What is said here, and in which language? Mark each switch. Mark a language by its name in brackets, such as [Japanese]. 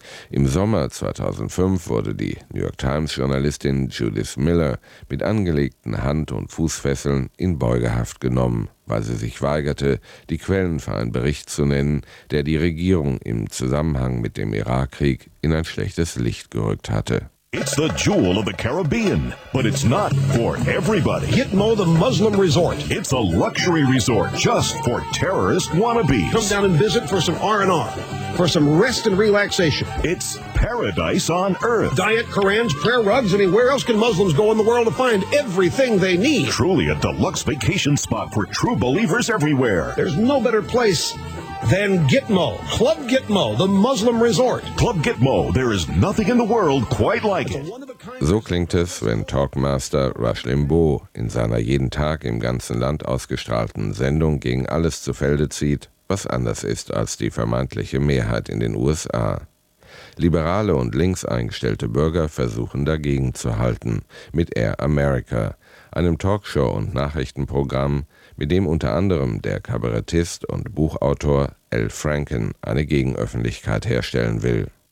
[German] Im Sommer 2005 wurde die New York Times-Journalistin Judith Miller mit angelegten Hand- und Fußfesseln in Beugehaft genommen, weil sie sich weigerte, die Quellen für einen Bericht zu nennen, der die Regierung im Zusammenhang mit dem Irakkrieg in ein schlechtes Licht gerückt hatte. [English] It's the jewel of the Caribbean, but it's not for everybody. Gitmo, the Muslim resort. It's a luxury resort just for terrorist wannabes. Come down and visit for some R&R, for some rest and relaxation. It's paradise on earth. Diet, Korans, prayer rugs. I mean, where else can Muslims go in the world to find everything they need? Truly a deluxe vacation spot for true believers everywhere. There's no better place than Gitmo. Club Gitmo, the Muslim resort. Club Gitmo, there is nothing in the world quite like it. [German] So klingt es, wenn Talkmaster Rush Limbaugh in seiner jeden Tag im ganzen Land ausgestrahlten Sendung gegen alles zu Felde zieht, was anders ist als die vermeintliche Mehrheit in den USA. Liberale und links eingestellte Bürger versuchen dagegen zu halten, mit Air America, einem Talkshow- und Nachrichtenprogramm, mit dem unter anderem der Kabarettist und Buchautor Al Franken eine Gegenöffentlichkeit herstellen will.